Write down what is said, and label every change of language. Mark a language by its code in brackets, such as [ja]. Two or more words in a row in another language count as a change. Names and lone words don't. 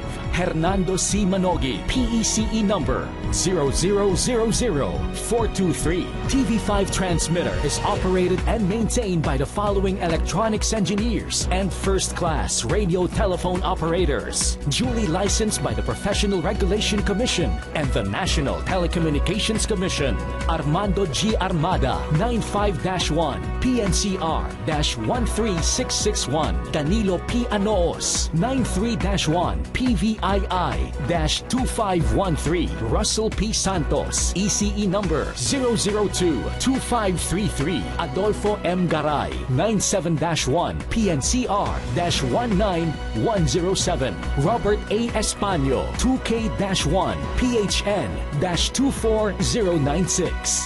[en] Hernando C. Manogi, PECE number 0000423. TV5 transmitter is operated and maintained by the following electronics engineers and first-class radio telephone operators, duly licensed by the Professional Regulation Commission and the National Telecommunications Commission. Armando G. Armada, 95-1, PNCR-13661. Danilo P. Anoos, 93-1, PVII-2513. Russell P. Santos, ECE number 002-2533. Adolfo M. Garay, 97-1, PNCR-19107. Robert A. Espanyo, 2K-1, PHN-24096.